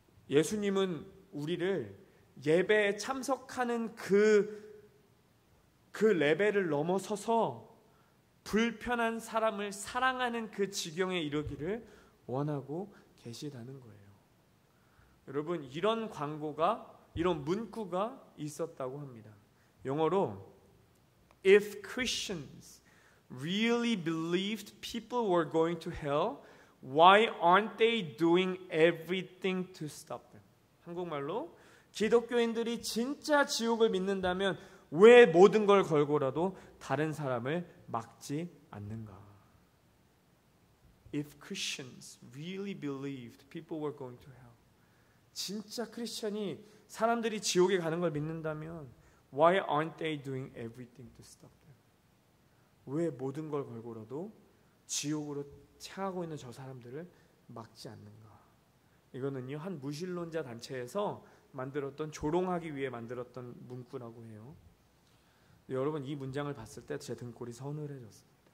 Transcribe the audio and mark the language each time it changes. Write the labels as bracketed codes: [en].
[ko] 예수님은 우리를 예배에 참석하는 그 레벨을 넘어서서 불편한 사람을 사랑하는 그 지경에 이르기를 원하고 계시다는 거예요. 여러분, 이런 광고가, 이런 문구가 있었다고 합니다. 영어로 [en] If Christians really believed people were going to hell, why aren't they doing everything to stop them? [ko] 한국말로 기독교인들이 진짜 지옥을 믿는다면 왜 모든 걸 걸고라도 다른 사람을 막지 않는가? [en] If Christians really believed people were going to hell, [ko] 진짜 크리스천이 사람들이 지옥에 가는 걸 믿는다면 [en] why aren't they doing everything to stop them? [ko] 왜 모든 걸 걸고라도 지옥으로 향하고 있는 저 사람들을 막지 않는가? 이거는요, 한 무신론자 단체에서 만들었던, 조롱하기 위해 만들었던 문구라고 해요. 여러분, 이 문장을 봤을 때 제 등골이 서늘해졌습니다.